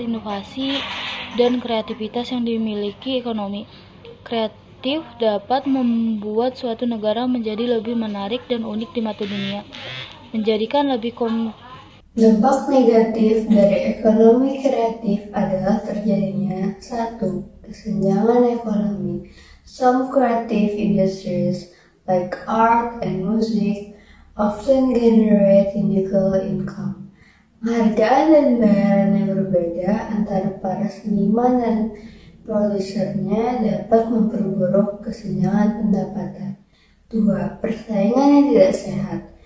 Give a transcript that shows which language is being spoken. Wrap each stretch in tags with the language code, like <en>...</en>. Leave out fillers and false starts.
<id>Inovasi dan kreativitas yang dimiliki ekonomi kreatif dapat membuat suatu negara menjadi lebih menarik dan unik di mata dunia, menjadikan lebih Dampak negatif dari ekonomi kreatif adalah terjadinya 1. Kesenjangan ekonomi.</id> <en>Some creative industries like art and music often generate unequal income.</en> <id>Hargaan dan bayaran yang berbeda antara para seniman dan produsernya dapat memperburuk kesenjangan pendapatan. 2. Persaingan yang tidak sehat.</id>